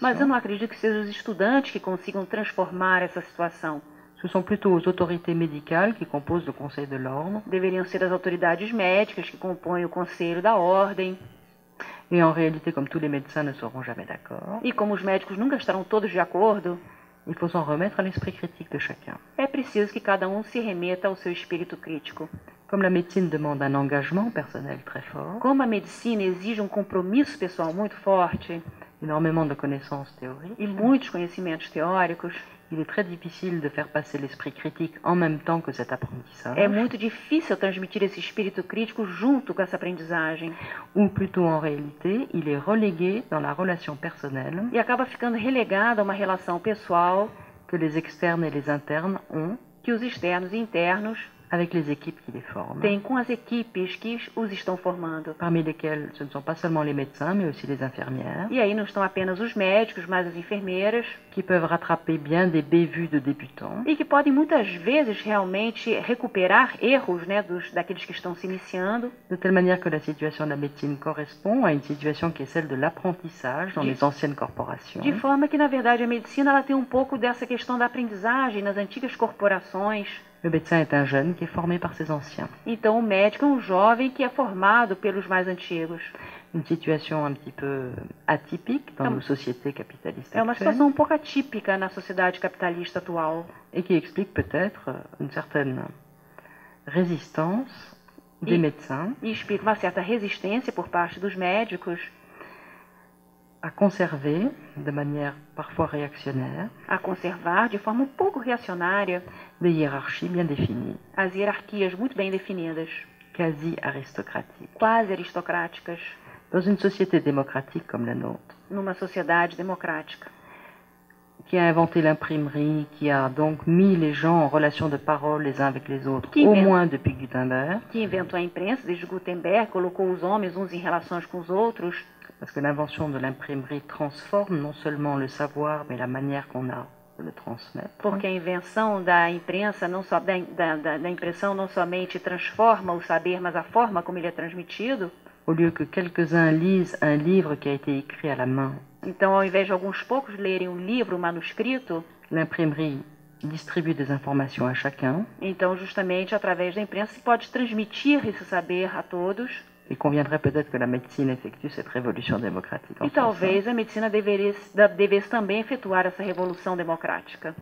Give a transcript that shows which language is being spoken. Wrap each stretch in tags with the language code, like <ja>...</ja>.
<pt>Mas eu não acredito que sejam os estudantes que consigam transformar essa situação.</pt> <fr>Ce sont plutôt aux autorités médicales qui composent le Conseil de l'ordre.</fr> <pt>Deveriam ser as autoridades médicas que compõem o Conselho da Ordem.</pt> <fr>Et en réalité, comme tous les médecins ne seront jamais d'accord,</fr> <pt>E como os médicos nunca estarão todos de acordo,</pt> <fr>il faut s'en remettre à l'esprit critique de chacun.</fr> <pt>é preciso que cada um se remeta ao seu espírito crítico.</pt> <fr>Comme la médecine demande un engagement personnel très fort,</fr> <pt>Como a medicina exige um compromisso pessoal muito forte</pt> <fr>énormément de connaissances théoriques,</fr> <pt>e muitos conhecimentos teóricos,</pt> <fr>il est très difficile de faire passer l'esprit critique en même temps que cet apprentissage,</fr> <pt>é muito difícil transmitir esse espírito crítico junto com essa aprendizagem.</pt> <fr>ou plutôt en réalité, il est relégué dans la relation personnelle</fr> <pt>E acaba ficando relegado a uma relação pessoal</pt> <fr>que les externes et les internes ont</fr> <pt>que os externos e internos</pt> <fr>avec les équipes qui les forment,</fr> <pt>têm com as equipes que os estão formando.</pt> <fr>parmi lesquelles ce ne sont pas seulement les médecins, mais aussi les infirmières,</fr> <pt>E aí não estão apenas os médicos, mas as enfermeiras,</pt> <fr>qui peuvent rattraper bien des bévues de débutants,</fr> <pt>e que podem muitas vezes realmente recuperar erros, né, daqueles que estão se iniciando,</pt> <fr>de telle manière que la situation de la médecine correspond à une situation qui est celle de l'apprentissage dans les anciennes corporations,</fr> <pt>de forma que, na verdade, a medicina ela tem um pouco dessa questão da aprendizagem nas antigas corporações.</pt> <fr>Le médecin est un jeune qui est formé par ses anciens.</fr> <pt>Então, o médico é um jovem que é formado pelos mais antigos.</pt> <fr>Une situation un petit peu atypique dans nos sociétés capitalistes</fr> <pt>É uma</pt> <fr>actuelles,</fr> <pt>situação um pouco atípica na sociedade capitalista atual</pt> <fr>et qui explique peut-être une certaine résistance des médecins</fr> <pt>e explica uma certa resistência por parte dos médicos</pt> <fr>à conserver, de manière parfois réactionnaire,</fr> <pt>a conservar de forma um pouco reacionária</pt> <fr>des hiérarchies bien définies,</fr> <pt>as hierarquias muito bem definidas,</pt> <fr>quasi aristocratiques.</fr> <pt>quase aristocráticas,</pt> <fr>Dans une société démocratique comme la nôtre,</fr> <pt>numa sociedade democrática,</pt> <fr>qui a inventé l'imprimerie, qui a donc mis les gens en relation de parole les uns avec les autres, Qui au invente. moins depuis Gutenberg,</fr> <pt>que inventou a imprensa desde Gutenberg, colocou os homens uns em relações com os outros,</pt> <fr>parce que l'invention de l'imprimerie transforme non seulement le savoir, mais la manière qu'on a de le transmettre.</fr> <pt>porque a invenção da imprensa, não só da impressão, não somente transforma o saber, mas a forma como ele é transmitido.</pt> <fr>Au lieu que quelques-uns lisent un livre qui a été écrit à la main,</fr> <pt>Então, ao invés de alguns poucos lerem um livro, um manuscrito,</pt> <fr>l'imprimerie distribue des informations à chacun.</fr> <pt>então, justamente através da imprensa, se pode transmitir esse saber a todos.</pt> <fr>Il conviendrait peut-être que la médecine effectue cette révolution démocratique en</fr> <pt>E</pt> <fr>ce</fr> <pt>talvez</pt> <fr>sens.</fr> <pt>a medicina devesse também efetuar essa revolução democrática.</pt>